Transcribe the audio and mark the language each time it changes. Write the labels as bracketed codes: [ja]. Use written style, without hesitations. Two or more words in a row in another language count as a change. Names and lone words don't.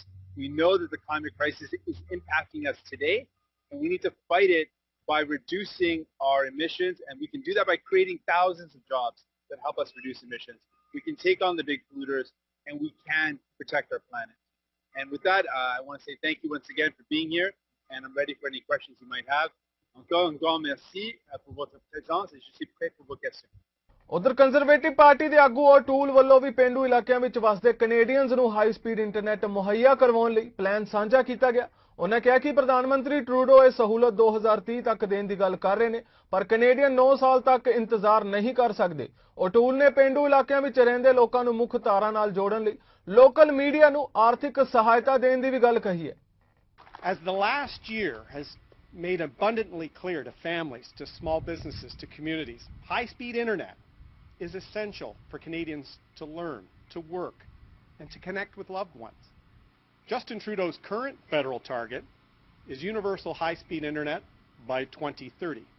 [en] We know that the climate crisis is impacting us today, and we need to fight it by reducing our emissions, and we can do that by creating thousands of jobs that help us reduce emissions. We can take on the big polluters, and we can protect our planet. And with that, I want to say thank you once again for being here. And I'm ready for any questions you might have. [fr] Encore un grand merci pour votre présence et je suis prêt pour vos questions. [pa] ਉਧਰ ਕੰਜ਼ਰਵੇਟਿਵ ਪਾਰਟੀ ਦੇ ਆਗੂ ਔਟੂਲ ਵੱਲੋਂ ਵੀ ਪਿੰਡੂ ਇਲਾਕਿਆਂ ਵਿੱਚ ਵਸਦੇ ਕੈਨੇਡੀਅਨਜ਼ ਨੂੰ [en] high speed internet [pa] ਮੁਹੱਈਆ ਕਰਵਾਉਣ ਲਈ ਪਲਾਨ ਸਾਂਝਾ ਕੀਤਾ ਗਿਆ। ਉਹਨਾਂ ਕਿਹਾ ਕਿ ਪ੍ਰਧਾਨ ਮੰਤਰੀ ਟਰੂਡੋ ਇਹ ਸਹੂਲਤ 2030 ਤੱਕ ਦੇਣ ਦੀ ਗੱਲ ਕਰ ਰਹੇ ਨੇ, ਪਰ ਕੈਨੇਡੀਅਨ 9 ਸਾਲ ਤੱਕ ਇੰਤਜ਼ਾਰ ਨਹੀਂ ਕਰ ਸਕਦੇ। ਔਟੂਲ ਨੇ ਪਿੰਡੂ ਇਲਾਕਿਆਂ ਵਿੱਚ ਰਹਿੰਦੇ ਲੋਕਾਂ ਨੂੰ ਮੁੱਖ ਧਾਰਾ ਨਾਲ ਜੋੜਨ ਲਈ [en] local media [pa] ਨੂੰ ਆਰਥਿਕ ਸਹਾਇਤਾ ਦੇਣ ਦੀ ਵੀ ਗੱਲ ਕਹੀ ਹੈ। [en] As the last year has made abundantly clear to families, to small businesses, to communities, high-speed internet is essential for Canadians to learn, to work, and to connect with loved ones. Justin Trudeau's current federal target is universal high-speed internet by 2030.